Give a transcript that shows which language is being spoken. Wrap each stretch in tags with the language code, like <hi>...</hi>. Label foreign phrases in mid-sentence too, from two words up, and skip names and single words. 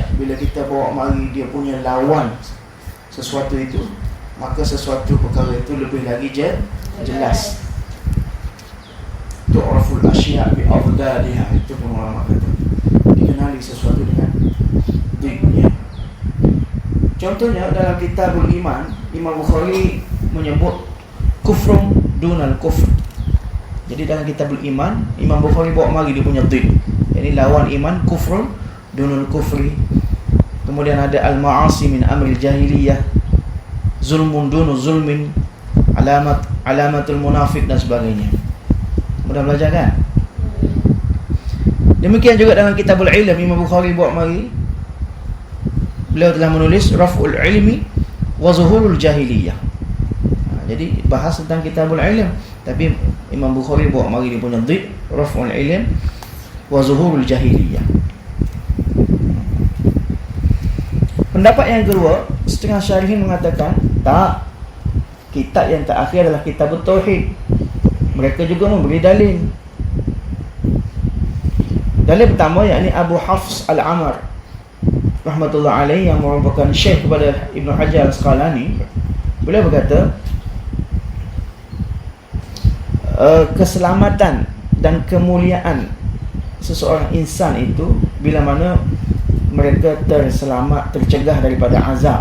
<ms>Bila kita bawa mari dia punya lawan sesuatu itu, maka sesuatu perkara itu lebih lagi jelas.</ms> <ar>تعرف الأشياء بأضدادها,</ar> <ms>itu pun ulama kata, dikenali sesuatu dengan diknya. Contohnya dalam Kitabul Iman, Imam Bukhari menyebut</ms> <ar>كفر دون كفر.</ar> <ms>Jadi dalam Kitabul Iman, Imam Bukhari bawa mari dia punya dhid. Jadi lawan iman</ms> <ar>كفر دون كفر.</ar> <ms>Kemudian ada</ms> <ar>المعاصي من أمر الجاهلية, ظلم دون ظلم, علامة المنافق</ar> <ms>dan sebagainya. Mudah belajar kan? Demikian juga dalam Kitabul Ilm, Imam Bukhari bawa mari, beliau telah menulis Raf'ul Ilmi wa Zuhurul Jahiliyah. Jadi bahas tentang Kitabul Ilm, tapi Imam Bukhari bawa mari dia punya dhid, Raf'ul Ilm wa Zuhurul Jahiliyah. Pendapat yang kedua, setengah syarihin mengatakan tak, kitab yang terakhir adalah Kitabut Tauhid. Mereka juga memberi dalil. Dalil pertama yakni Abu Hafs Al-Amr</ms> <ar>رحمة الله عليه,</ar> <ms>yang merupakan syekh kepada Ibn Hajar Al-Asqalani. Beliau berkata, keselamatan dan kemuliaan seseorang insan itu bila mana mereka tercegah daripada azab.</ms>